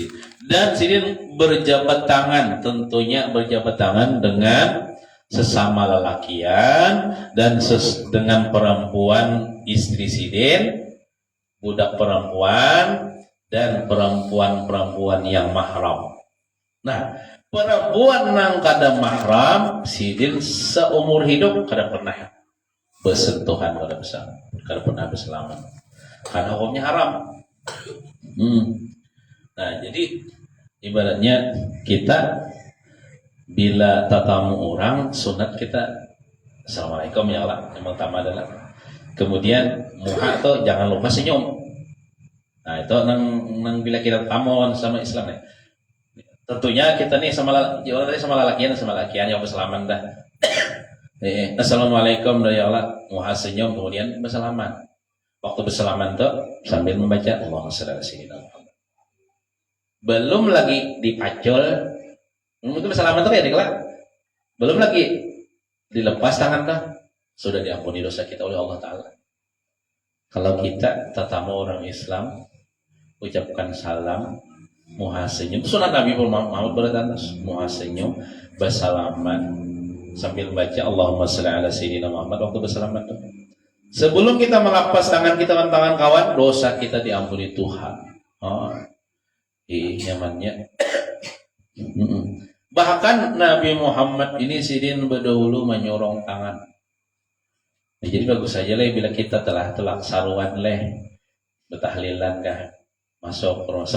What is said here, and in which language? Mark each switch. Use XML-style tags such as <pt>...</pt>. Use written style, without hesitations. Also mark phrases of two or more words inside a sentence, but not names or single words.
<bjn>Dan sidin berjabat tangan, tentunya berjabat tangan dengan sesama lelakian dan dengan perempuan istri sidin, budak perempuan dan perempuan-perempuan yang mahram. Nah, perempuan yang kada mahram sidin seumur hidup kada pernah bersentuhan, kada pernah berselamat karena hukumnya haram. Nah, jadi ibaratnya kita bila tatamu orang sunat kita</bjn> <ar>السلام عليكم يا الله,</ar> <bjn>yang pertama adalah, kemudian muha tuh jangan lupa senyum. Nah, itu nang bila kita tamu sama Islam ya. Tentunya kita nih sama lelakian yang bersalaman dah.</bjn> <ar>السلام عليكم يا الله,</ar> <bjn>muha senyum, kemudian bersalaman. Waktu bersalaman tuh sambil membaca</bjn> <ar>اللهم صل على سيدنا محمد.</ar> <bjn>Belum lagi dipacul, mungkin bersalaman tuh kayak dikelar. Belum lagi dilepas tangan tuh, sudah diampuni dosa kita oleh Allah Ta'ala. Kalau kita tetamu orang Islam, ucapkan salam, muha senyum, sunat Nabi Muhammad beratas, muha senyum, bersalaman, sambil baca</bjn> <ar>اللهم صل على سيدنا محمد</ar> <bjn>waktu bersalaman tuh. Sebelum kita melepas tangan kita dan tangan kawan, dosa kita diampuni Tuhan. Nyamannya. Bahkan Nabi Muhammad ini sidin berdahulu menyorong tangan. Nah, jadi bagus saja lah bila kita telah saruan leh, bertahlilan kah, masuk ke rumah.</bjn>